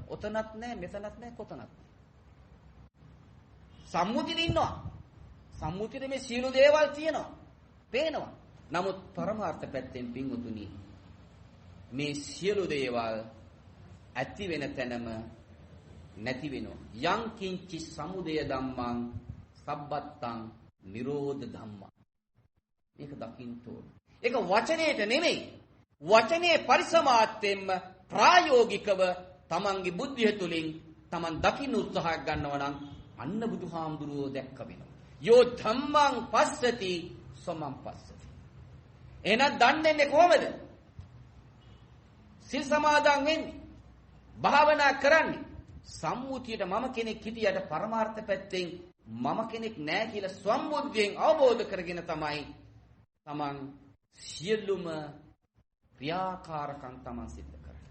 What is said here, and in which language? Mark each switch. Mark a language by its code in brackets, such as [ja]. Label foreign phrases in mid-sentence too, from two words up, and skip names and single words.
[si] ඔතනත් නෑ, මෙතනත් නෑ, කොතනත් නෑ. සම්මුතියේ ඉන්නවා. සම්මුතියේ මේ සියලු දේවල් තියෙනවා. පේනවා. නමුත් පරමාර්ථ පැත්තෙන් පින්වතුනි මේ සියලු දේවල් ඇති වෙන තැනම නැති වෙනවා. [pi] යං කිංචි සමුදය ධම්මං සබ්බත්තං නිරෝධ ධම්මං. [si] මේක දකින්න ඕන. ඒක වචනයේට නෙමෙයි. වචනේ පරිසමාර්ථයෙන්ම ප්‍රායෝගිකව තමන්ගේ බුද්ධිය තුලින් තමන් දකින්න උත්සාහ ගන්නවා නම් අන්න බුදුහාමුදුරුවෝ දැක්ක වෙනවා. [pi] යෝ ධම්මං පස්සති සමං පස්සති. [si] එහෙනම් දන්නේ කොහමද? සිල් සමාදන් වෙන්නේ. භාවනා කරන්නේ. සම්මුතියට මම කෙනෙක් හිටියට පරමාර්ථ පැත්තෙන් මම කෙනෙක් නෑ කියලා සම්බුද්ධියෙන් අවබෝධ කරගෙන තමයි තමන් සියලුම ක්‍රියාකාරකම් තමන් සිද්ධ කරන්නේ.